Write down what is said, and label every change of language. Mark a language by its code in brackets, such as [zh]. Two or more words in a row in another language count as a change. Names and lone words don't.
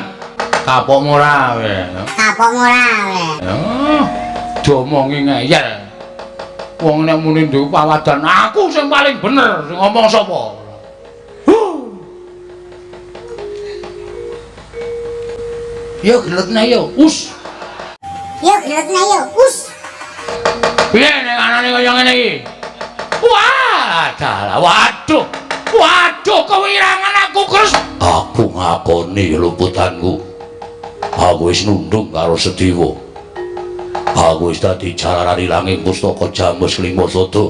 [jv] Kapok ora we. Kapok ora we. Diomongi ngeyel. Wong nek muni duwe pawadan aku sing paling bener sing ngomong sapa? Yo gelutna yo, us. Yo gelutna yo, us. Piye nek anane kaya ngene iki? Wah, dalah waduh. Waduh, kewirangan aku kres. Aku ngakoni luputanku. Aku wis nundung karo Sedewa. Aku wis dadi jalaran ilanging pustaka Jamus Limasada.